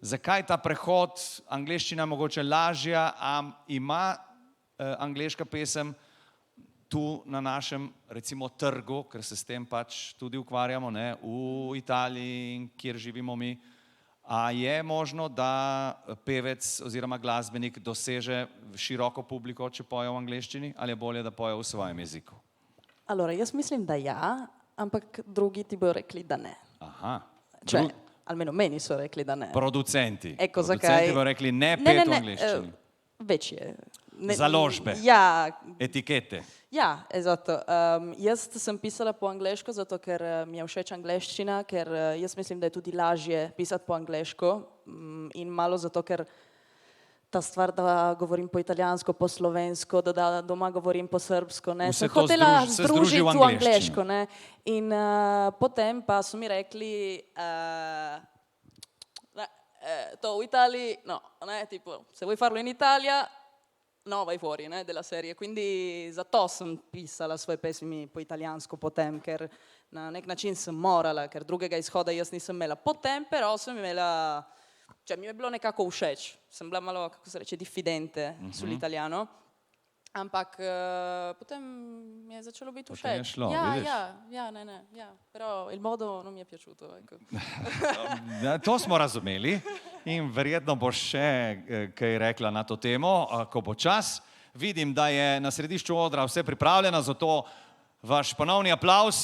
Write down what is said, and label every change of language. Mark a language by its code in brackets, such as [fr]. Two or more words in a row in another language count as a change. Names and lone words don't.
[sl] Zakaj ta prehod, angleščina mogoče lažja, ima angleška pesem tu na našem, recimo, trgu, ker se s tem pač tudi ukvarjamo, ne, v Italiji, kjer živimo mi. A je možno, da pevec oziroma glasbenik doseže široko publiko, če poje v angleščini, ali je bolje, da poje v svojem jeziku? Allora, jaz mislim, da ja, ampak drugi ti bojo rekli, da ne. Aha. [it] Cioè, almeno [sl] meni so rekli da ne. Producenti. Ecco, Producenti zakaj? bodo rekli ne pet v angleščini. Večje. Založbe. Ja, Etikete. ja, esatto. Jaz sem pisala po angleško, zato ker mi je všeč angleščina, ker jaz mislim, da je tudi lažje pisati po angleško in malo zato, ker ta stvar, da govorim po italijansko, po slovensko, da doma govorim po srbsko, ne, Vse sem to hotela se združi združiti v v angleščino. angleško, ne. In potem pa so mi rekli, to v Italiji, no, ne, [it] tipo, se vuoi farlo in Italia, no, vai fuori, ne, della serie. [sl] Quindi zato sem pisala svoje pesmi po italijansko potem, ker na nek način sem morala, ker drugega izhoda jaz nisem imela. Potem però sem imela, cioè mi je bilo nekako všeč, sem bila malo, kako se reče, [it] diffidente sull'italiano, [sl] ampak potem mi je začelo biti všeč. Potem je šlo, ja, vidiš? ja, [it] però il modo non mi è piaciuto, ecco. [sl] Ja, to smo razumeli in verjetno boš še kaj rekla na to temo, ko bo čas. Vidim, da je na središču odra vse pripravljeno, zato vaš ponovni aplavz.